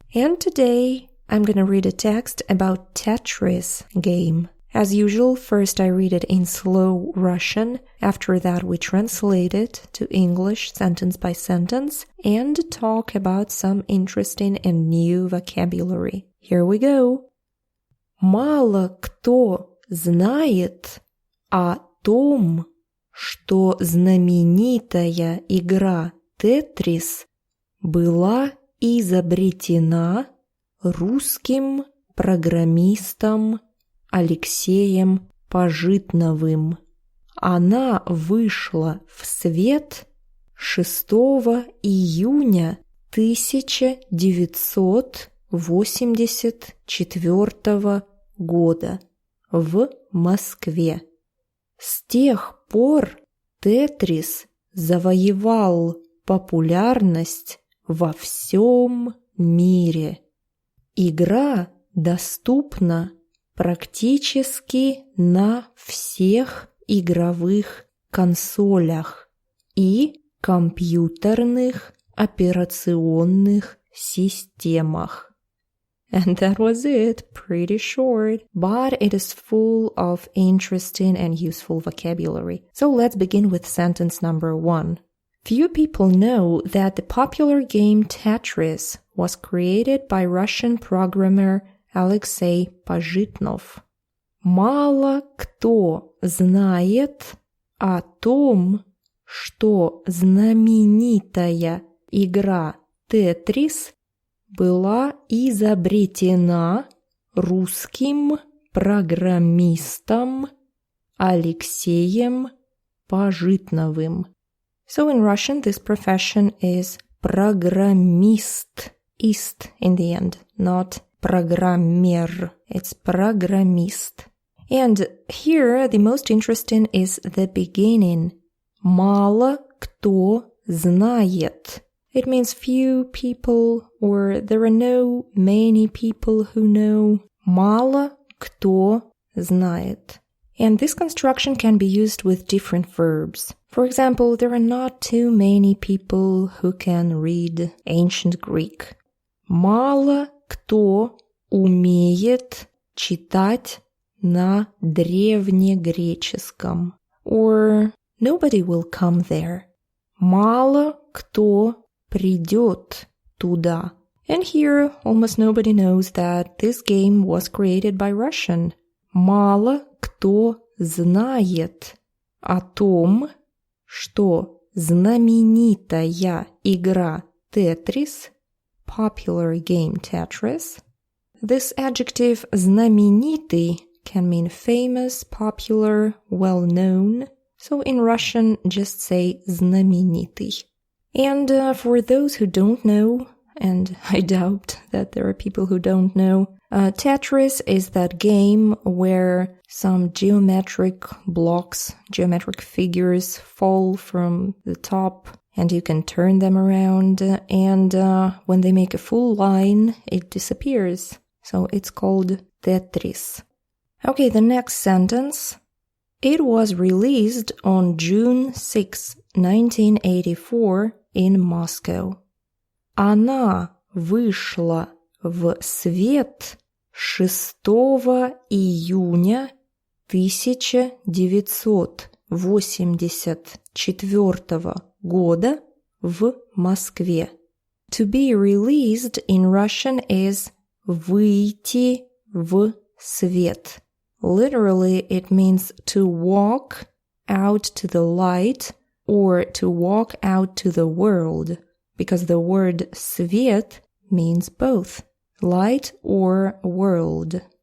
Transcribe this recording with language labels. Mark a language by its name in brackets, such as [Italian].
[English] And today I'm gonna read a text about Tetris game. As usual, first I read it in slow Russian, after that we translate it to English sentence by sentence and talk about some interesting and new vocabulary. Here we go. [Russian] Мало кто знает о том, что знаменитая игра Тетрис была изобретена русским программистом Алексеем Пажитновым. Она вышла в свет 6 июня 1984 года в Москве. С тех пор Тетрис завоевал популярность во всем мире. Игра доступна практически на всех игровых консолях и компьютерных операционных системах. [English] And that was it, pretty short, but it is full of interesting and useful vocabulary. So let's begin with sentence number 1. Few people know that the popular game Tetris was created by Russian programmer Alexey Pajitnov. [Russian] Мало кто знает о том, что знаменитая игра Тетрис была изобретена русским программистом Алексеем Пажитновым. [English] So in Russian, this profession is программист. Ist in the end, not programmer. It's программист. And here, the most interesting is the beginning. [Russian] Мало кто знает. [English] It means few people, or there are no many people who know. [Russian] Мало кто знает. [English] And this construction can be used with different verbs. For example, there are not too many people who can read ancient Greek. [Russian] Мало кто умеет читать на древнегреческом. [English] Or nobody will come there. [Russian] Мало кто придет туда. [English] And here, almost nobody knows that this game was created by Russian. [Russian] Мало кто знает о том, что знаменитая игра Тетрис, [English] popular game Tetris. This adjective знаменитый can mean famous, popular, well-known. So in Russian, just say знаменитый. And for those who don't know, and I doubt that there are people who don't know, Tetris is that game where some geometric blocks, geometric figures fall from the top and you can turn them around, and when they make a full line, it disappears. So it's called Tetris. Okay, the next sentence. It was released on June 6, 1984 in Moscow. [Russian] Она вышла в свет 6 июня 1984 года в Москве. [English] To be released in Russian is [Russian] выйти в свет. [English] Literally, it means to walk out to the light or to walk out to the world, because the word свет means both, light or world.